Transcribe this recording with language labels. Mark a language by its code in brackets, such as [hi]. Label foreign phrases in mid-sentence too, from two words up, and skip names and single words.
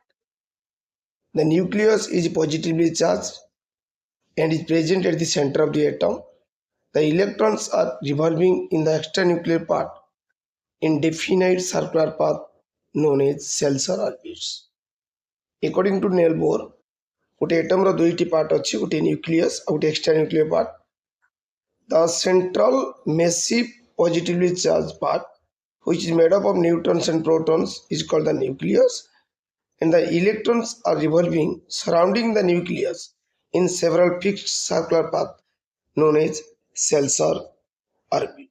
[en] The nucleus is positively charged and is present at the center of the atom. The electrons are revolving in the extranuclear part in definite circular path known as cells or orbits. According to Niels Bohr, [or] ଗୋଟେ atomର ଦୁଇଟି part ଅଛି, ଗୋଟେ nucleus ଆଉ ଗୋଟେ [en] extranuclear part. The central massive positively charged part, which is made up of neutrons and protons, is called the nucleus, and the electrons are revolving surrounding the nucleus in several fixed circular paths known as cells or orbit.